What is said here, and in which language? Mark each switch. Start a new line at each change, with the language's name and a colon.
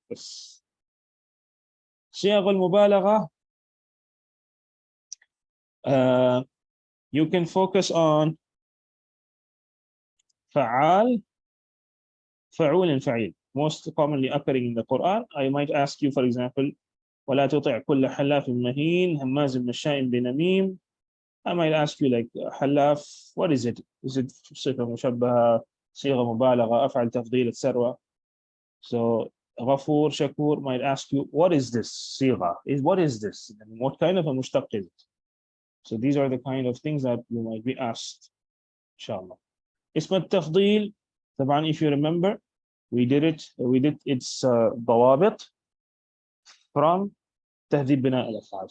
English: بس صيغ المبالغة, you can focus on فعال, فعول and فعيل, most commonly occurring in the Quran. I might ask you, for example,
Arabic: ولا تطع كل حلاف مهين هماز مشاء بنميم.
English: I might ask you, like, حلاف, what is it? Is it صفة مشبهة, صيغة مبالغة, أفعل تفضيل, etc. So غفور, shakur might ask you, what is this صيغة? What is this? And what kind of a mushtaq is it? So these are the kind of things that you might be asked, inshallah. اسم التفضيل, طبعا, if you remember, we did its ضوابط from تهذيب بناء الأفعال.